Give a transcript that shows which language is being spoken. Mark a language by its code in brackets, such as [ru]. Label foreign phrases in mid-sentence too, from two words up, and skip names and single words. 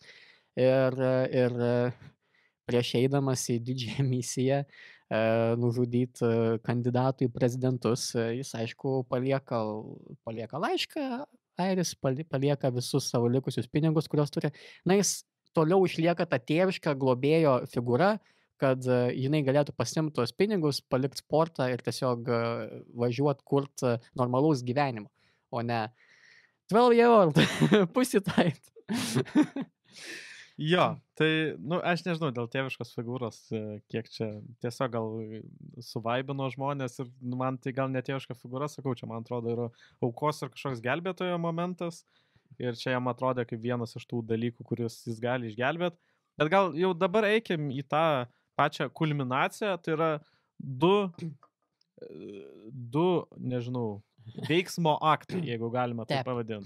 [lt] Ir prieš eidamas į didžiąją misiją nužudyti kandidatų į prezidentus, jis, aišku, palieka laišką, Airis palieka visus savo likusius pinigus, kuriuos turi. Jis toliau išlieka ta tėviška globėjo figūra, kad jinai galėtų pasimti tuos pinigus, palikti sportą ir tiesiog važiuoti kurti normalaus gyvenimo, o ne [en] 12-year-old pussy tight. [lt] Jo, tai, aš nežinau, dėl tėviškos figūros, kiek čia tiesiog gal suvaibino žmonės ir man tai gal ne tėviška figūra, sakau, čia man atrodo yra aukos ir kažkoks gelbėtojo momentas ir čia jam atrodė kaip vienas iš tų dalykų, kuriuos jis gali išgelbėti, bet gal jau dabar eikim į tą pačią kulminaciją, tai yra du, nežinau, veiksmo aktai, jeigu galima tai pavadinti.